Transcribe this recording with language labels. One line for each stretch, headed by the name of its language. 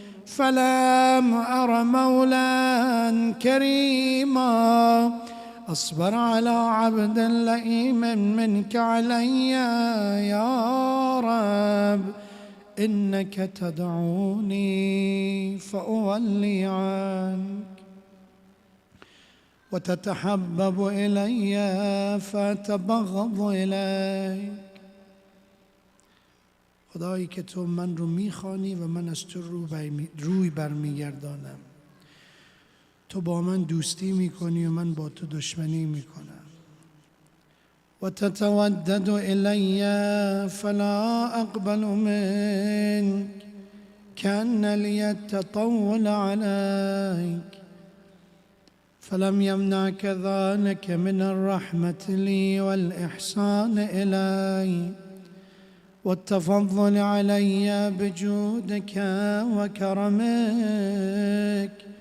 Arabic: فلم أر مولا كريما أصبر على عبد لئيم منك علي يا رب. إنك تدعوني فأولي عنك، وتتحبب إلي فأتبغض إليك.
Persian: خدایی که تو من رو میخوانی و من از تو روی برمیگردانم. تو با من دوستی میکنی و من با تو دشمنی میکنم.
Arabic: و تتودد الی فلا اقبل منک کأن لی التطول عليك. فلم يمنعك ذلك من الرحمة لي والإحسان إلي والتفضل علي بجودك وكرمك.